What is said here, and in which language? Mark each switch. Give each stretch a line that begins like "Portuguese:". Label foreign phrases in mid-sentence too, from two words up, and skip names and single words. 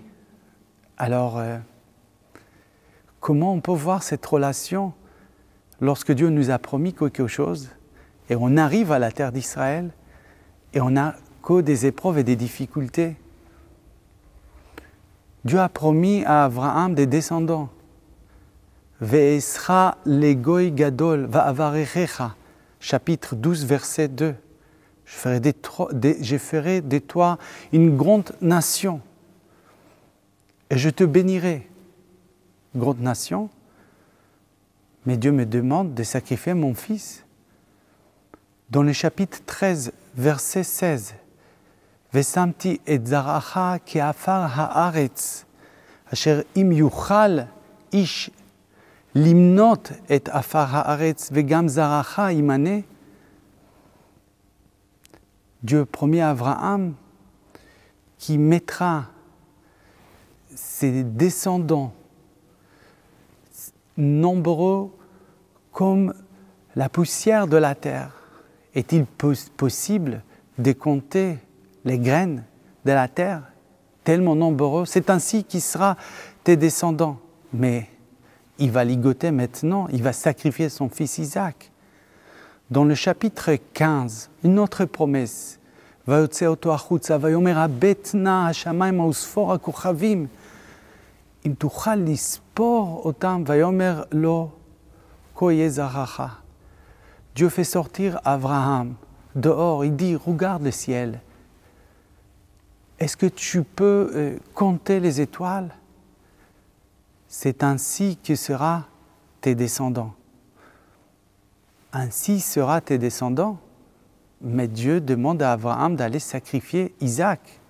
French: Alors, comment on peut voir cette relation lorsque Dieu nous a promis quelque chose et on arrive à la terre d'Israël et on n'a que des épreuves et des difficultés? Dieu a promis à Abraham des descendants.
Hebrew: ואעשך לגוי גדול ואברכך,
French: chapitre 12, verset 2. Je ferai de toi une grande nation et je te bénirai. Grande nation, mais Dieu me demande de sacrifier mon fils. Dans le chapitre 13, verset 16,
Hebrew: ושמתי את זרעך כעפר הארץ אשר אם יוכל איש למנות את עפר הארץ וגם זרעך ימנה.
French: Dieu promet à Abraham qui mettra ses descendants nombreux comme la poussière de la terre. Est-il possible de compter les graines de la terre, tellement nombreux? C'est ainsi qu'il sera tes descendants. Mais il va ligoter maintenant, il va sacrifier son fils Isaac. Dans le chapitre 15, une autre promesse.
Hebrew: ויוצא אותו החוצה ויאמר הבט נא השמיימה וספור הכוכבים אם תוכל לספור אותם ויאמר לו כה יהיה זרעך.
French: Dieu fait sortir Abraham dehors, il dit regarde le ciel. Est-ce que tu peux compter les étoiles? C'est ainsi que sera tes descendants. Ainsi sera tes descendants. Mais Dieu demande à Abraham d'aller sacrifier Isaac.